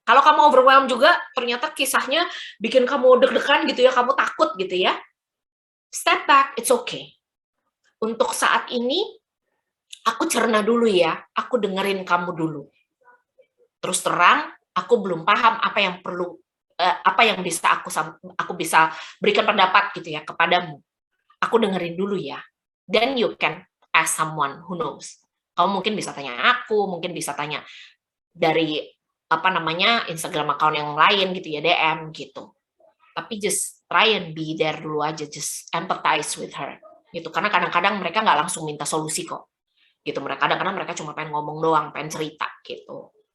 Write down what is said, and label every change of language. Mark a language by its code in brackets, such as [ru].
[id] Kalau kamu overwhelmed juga, ternyata kisahnya bikin kamu deg-degan gitu ya, kamu takut gitu ya, [en] step back, it's okay. [id] Untuk saat ini, aku cerna dulu ya, aku dengerin kamu dulu. Terus terang, aku belum paham apa yang perlu, apa yang bisa aku bisa berikan pendapat gitu ya kepadamu. Aku dengerin dulu ya. [en] Then you can ask someone who knows. [id] Kamu mungkin bisa tanya aku, mungkin bisa tanya dari Instagram account yang lain gitu ya, DM gitu. [en] Tapi just try and be there [id] dulu aja, [en] just empathize with her gitu. [id] Karena kadang-kadang mereka nggak langsung minta solusi kok. Gitu, kadang-kadang mereka cuma pengen ngomong doang, pengen cerita gitu.